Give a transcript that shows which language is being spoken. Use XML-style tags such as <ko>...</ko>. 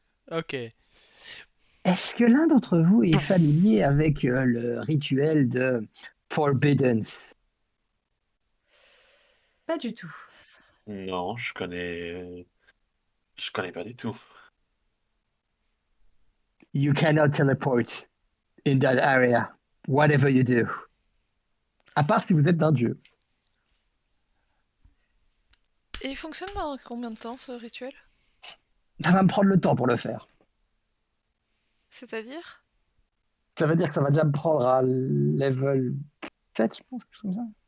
<fr>Ok. Est-ce que l'un d'entre vous est familier avec le rituel de Forbiddance? Pas du tout. Non, je connais pas du tout.</fr> <en>You cannot teleport in that area, whatever you do.</en> <fr>À part si vous êtes un dieu. Et il fonctionne pendant combien de temps ce rituel? Ça va me prendre le temps pour le faire. C'est-à-dire? Ça veut dire que ça va déjà me prendre à level 7, je pense, quelque chose comme ça.</fr>